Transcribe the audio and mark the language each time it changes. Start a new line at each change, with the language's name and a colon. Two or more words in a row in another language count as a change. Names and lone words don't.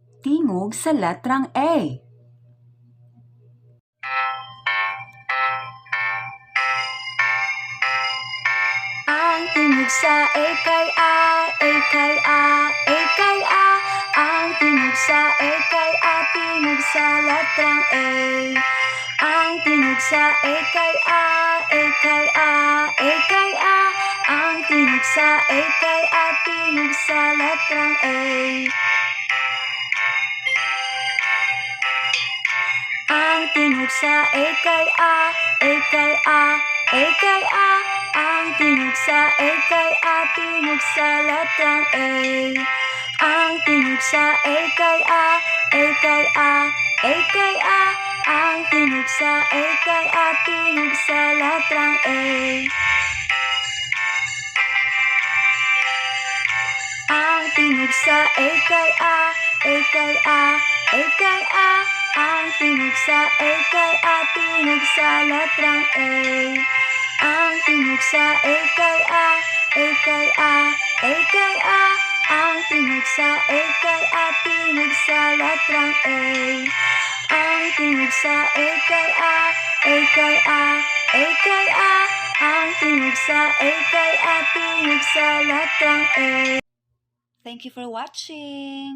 Cebuano: Tingog sa letrang A. Ang tingog sa A kay A, A kay A, A kay A. Ang tingog sa A kay A, tingog sa letrang A. Ang tingog sa A kay A, A kay A, A kay A. Ang tingog sa A kay A, tingog sa letrang A. Ang tingog sa A kay A, A kay A, A kay A. Ang tingog sa A kay A, tingog sa letrang A. Ang tingog sa A kay A, A kay A, A kay A. Ang tingog sa A kay A, tingog sa letrang A. Ang tingog sa A kay A, A kay A, A kay A. Ang tingog sa A kay A, tingog sa letrang A. Ang tingog sa A kay A, A kay A, A kay A. Ang tingog sa A kay A, tingog sa letrang A. Ang tingog sa A kay A, A kay A, A kay A. Ang tingog sa A kay A, tingog sa letrang A.
English: Thank you for watching.